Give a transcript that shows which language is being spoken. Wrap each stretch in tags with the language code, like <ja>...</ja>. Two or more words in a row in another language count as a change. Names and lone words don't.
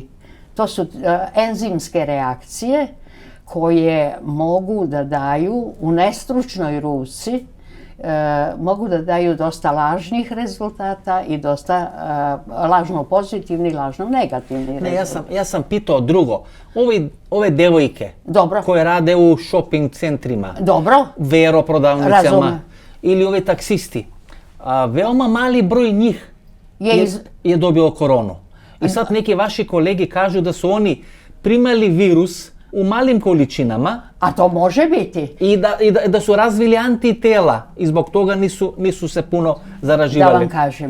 <sr>To su enzimske reakcije koje mogu da daju u nestručnoj ruci, mogu da daju dosta lažnih rezultata i dosta lažno pozitivni, lažno negativni rezultati. Јас сам питao друго. Ове девојке кои раде у шопинг центрима, веропродавницама или ове таксисти, веома мали број njih je dobio koronu. I sad neki vaši kolegi kažu da su oni primali virus u malim količinama. A to može biti. I da su razvili antitela i zbog toga nisu se puno zaraživali. Da vam kažem.</sr>